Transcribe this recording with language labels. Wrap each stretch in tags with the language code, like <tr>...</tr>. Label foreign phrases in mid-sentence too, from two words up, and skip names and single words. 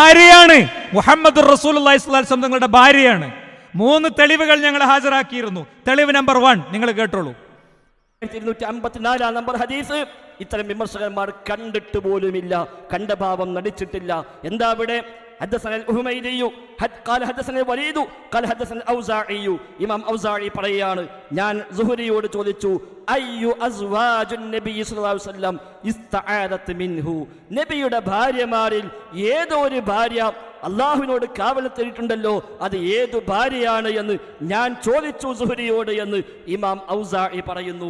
<ar>محمد رسول الله صلى الله عليه وسلم</ar> <ml>തങ്ങളുടെ ഭാര്യയാണ്. 3 തെളിവുകൾ ഞങ്ങൾ ഹാജരാക്കിയിരുന്നു. തെളിവ് നമ്പർ 1 നിങ്ങൾ കേട്ടോളൂ. 254 നമ്പർ ഹദീസ് ഇത്തരം വിമർശകന്മാർ കണ്ടിട്ട് പോലുമില്ല, കണ്ട ഭാവം നടിച്ചിട്ടില്ല. എന്താ ഇവിടെ?</ml> <ar>حدثنا الحميدي قال حدثنا الوليد قال حدثنا الاوزاعي</ar> <ml>ഇമാം ഔസാഇ പറയാണ്, ഞാൻ സുഹരിയോട് ചോദിച്ചു,</ml> <ar>أي أزواج النبي صلى الله عليه وسلم استعاذت منه,</ar> <ml>നബിയുടെ ഭാര്യമാരിൽ ഏതോ ഒരു ഭാര്യ അള്ളാഹുവിനോട് കാവൽ തേടിയിട്ടുണ്ടല്ലോ, അത് ഏതു ഭാര്യയാണ് എന്ന് ഞാൻ ചോദിച്ചു സുഹരിയോട് എന്ന് ഇമാം ഔസാഇ പറയുന്നു.</ml>